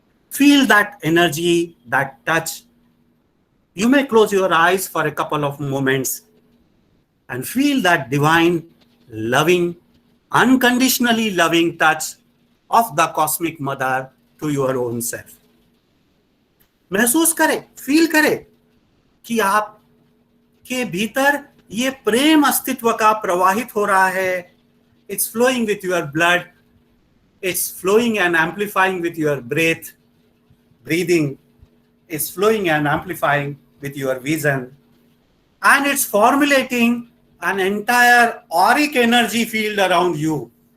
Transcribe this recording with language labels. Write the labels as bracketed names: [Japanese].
[English] Feel that energy, that touch. You may close your eyes for a couple of moments and feel that divine, loving, unconditionally loving touch of the cosmic mother to your own self. [Hindi] महसूस करें, feel करें कि आप के भीतर ये प्रेम अस्तित्व का प्रवाहित हो रहा है. [English] It's flowing with your blood. It's flowing and amplifying with your breathing. It's flowing and amplifying with your vision. And it's formulating an entire auric energy field around you.